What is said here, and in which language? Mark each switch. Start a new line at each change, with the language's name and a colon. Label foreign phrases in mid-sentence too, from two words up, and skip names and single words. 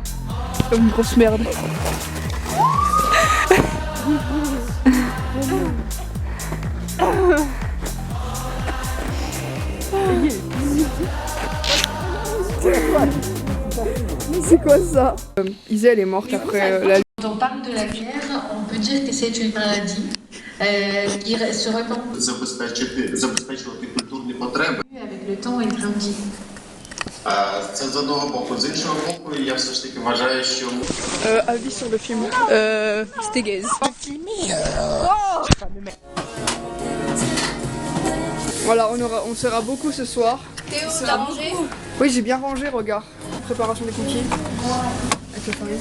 French: Comme une grosse merde. C'est quoi ça? Isa elle est morte après la... Quand on parle de la guerre, on peut dire que c'est une maladie qui se répand.
Ukrainian: Забезпечувати культурні потреби.
French: Avec le temps, elle grandit.
Ukrainian: Це з одного боку. З іншого боку, я все ж таки вважаю, що
French: avis sur le film. C'était gaze. Voilà, on sera beaucoup ce soir. Théo, t'as rangé? Oui, j'ai bien rangé, regarde. Préparation des cookies. Avec la farine.